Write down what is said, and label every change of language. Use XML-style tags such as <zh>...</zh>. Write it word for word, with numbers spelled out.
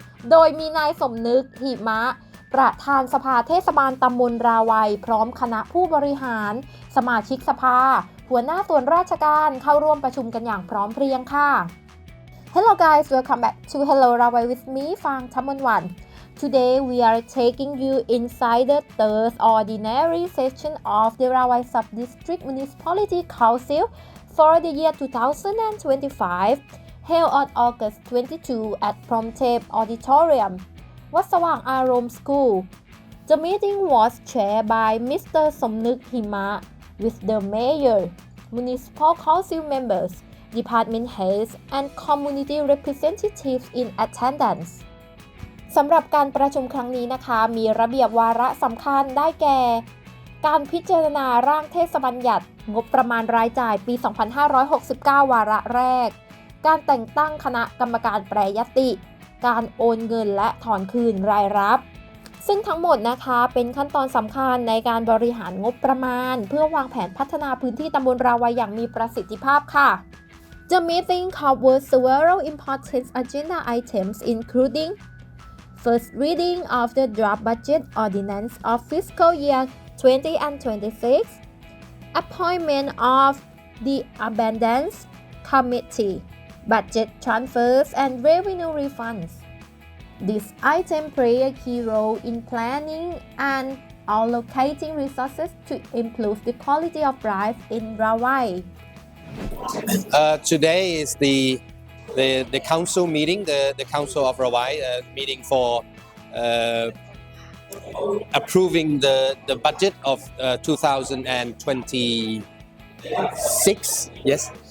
<th>โดยมีนายสมนึกหิมะประธานสภาเทศบาลตำบลราวัยพร้อมคณะผู้บริหารสมาชิกสภาหัวหน้าส่วนราชการเข้าร่วมประชุมกันอย่างพร้อมเพรียงค่ะ</th> <en>Hello guys, welcome back to Hello Rawai with me, Fang Thamonwan. Today we are taking you inside the third ordinary session of the Rawai Sub-District Municipality Council for the year twenty twenty-five, held on August twenty-second at Promthep Auditorium, Wat Sawang Arom School. The meeting was chaired by Mister Somnuk Hima. with the mayor, municipal council members, department heads, and community representatives in attendance.</en> <th>สำหรับการประชุมครั้งนี้นะคะมีระเบียบวาระสำคัญได้แก่การพิจารณาร่างเทศบัญญัติงบประมาณรายจ่ายปี สองพันห้าร้อยหกสิบเก้า วาระแรกการแต่งตั้งคณะกรรมการแปรยติการโอนเงินและถอนคืนรายรับ ซึ่งทั้งหมดนะคะเป็นขั้นตอนสำคัญในการบริหารงบประมาณเพื่อวางแผนพัฒนาพื้นที่ตำบลราวัยอย่างมีประสิทธิภาพค่ะ</th> <en>The meeting covered several important agenda items including first reading of the draft budget ordinance of fiscal year twenty and twenty-six, appointment of the Abundance Committee, budget transfers and revenue refunds. This item plays a key role in planning and allocating resources to improve the quality of life in Rawai. Uh, today is the, the the council meeting, the, the council of Rawai uh, meeting for uh, approving the, the budget of uh, twenty twenty-six. Yes.</en>